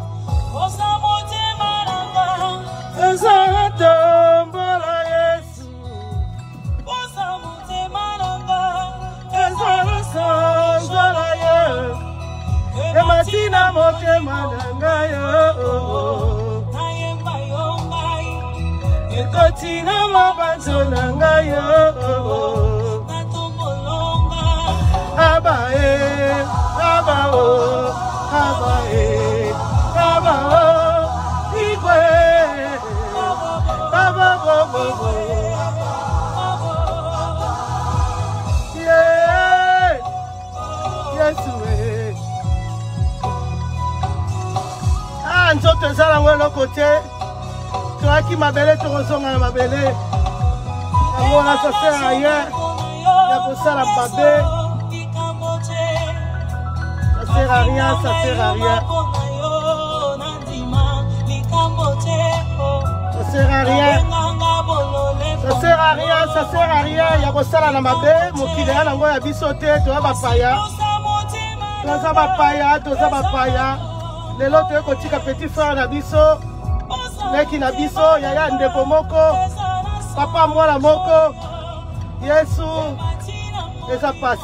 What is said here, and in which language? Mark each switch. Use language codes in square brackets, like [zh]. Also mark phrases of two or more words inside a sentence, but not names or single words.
[ln] Ematina motema nanga yo ekotina mabanzo nanga yo abae abao abae abao igwe ababo yeah yesu nzoto ezala ngo eloko te toyaki mabele tokozonga na mabele yango na [fr] ça sert à rien [ln] ya kosala babe [fr] ça sert à rien ça sert à rien [ln] ça sert à rien ça sert à rien ça sert à rien ya kosala na mabe mokili ya nango ya biso te toza bapaya toza bapaya toza bapaya lelo toye kotika [fr] petit frère [ln] na biso leki na biso yaya ndeko moko papa mwana moko yesu eza